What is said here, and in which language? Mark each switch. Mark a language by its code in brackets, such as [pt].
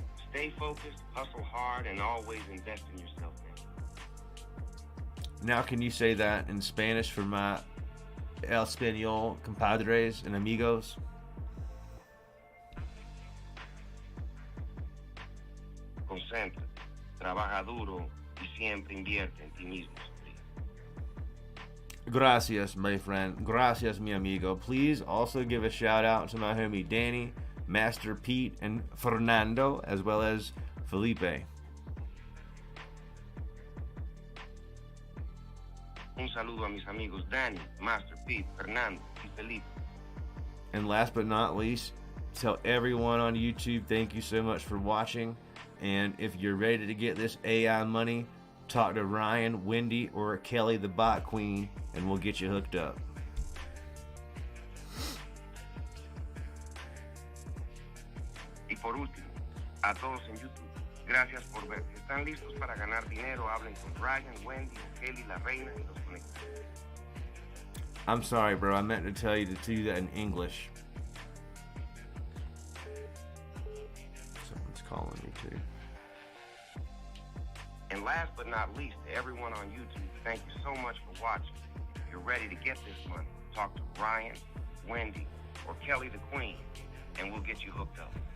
[en] Stay focused, hustle hard, and always invest in yourself now. Now can you say that in Spanish for my El Español compadres and amigos? [es] Concentra, trabaja duro y siempre invierte en ti mismo. Gracias, [en] my friend. [es] Gracias, mi amigo. [en] Please also give a shout out to my homie Danny, Master Pete, and Fernando, as well as Felipe. [es] Un saludo a mis amigos Danny, Master Pete, Fernando, y Felipe. [en] And last but not least, tell everyone on YouTube thank you so much for watching. And if you're ready to get this AI money, talk to Ryan, Wendy, or Kelly the Bot Queen, and we'll get you hooked up. [es] Y por último, a todos en YouTube, gracias por ver. Si están listos para ganar dinero, hablen con Ryan, Wendy, Kelly, la reina, y los conectan. [en] I'm sorry, bro. I meant to tell you to do that in English. Someone's calling me too. And last but not least, to everyone on YouTube, thank you so much for watching. If you're ready to get this money, talk to Ryan, Wendy, or Kelly the Queen, and we'll get you hooked up.